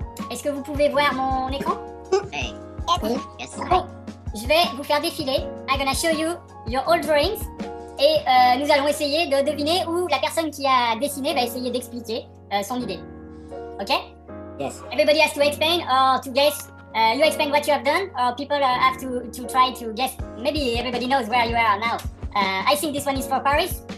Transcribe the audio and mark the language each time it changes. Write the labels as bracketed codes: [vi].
[fr] Est-ce que vous pouvez voir mon écran? [en] Hey. Yes. [fr] Bon, je vais vous faire défiler. [en] I'm gonna show you your old drawings. [fr] Et nous allons essayer de deviner où la personne qui a dessiné va essayer d'expliquer son idée. [en] Ok? Yes. Everybody has to explain or to guess. You explain what you have done, or people have to try to guess. Maybe everybody knows where you are now. I think this one is for Paris.